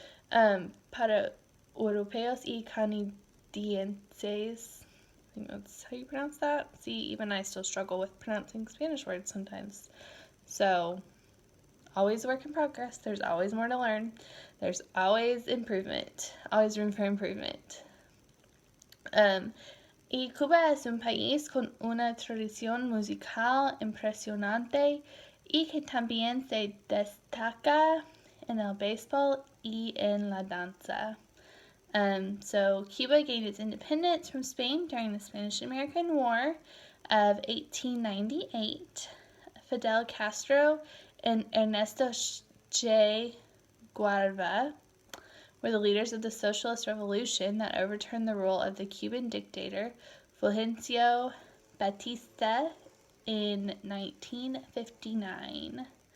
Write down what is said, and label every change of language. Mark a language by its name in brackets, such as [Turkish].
[Spanish] Para europeos y canadienses, [English] I think that's how you pronounce that. See, even I still struggle with pronouncing Spanish words sometimes. So, always a work in progress. There's always more to learn. There's always improvement. Always room for improvement. [Spanish] Y Cuba es un país con una tradición musical impresionante y que también se destaca en el béisbol y en la danza. [English] So Cuba gained its independence from Spain during the Spanish-American War of 1898. Fidel Castro and Ernesto Che Guevara were the leaders of the socialist revolution that overturned the rule of the Cuban dictator Fulgencio Batista in 1959.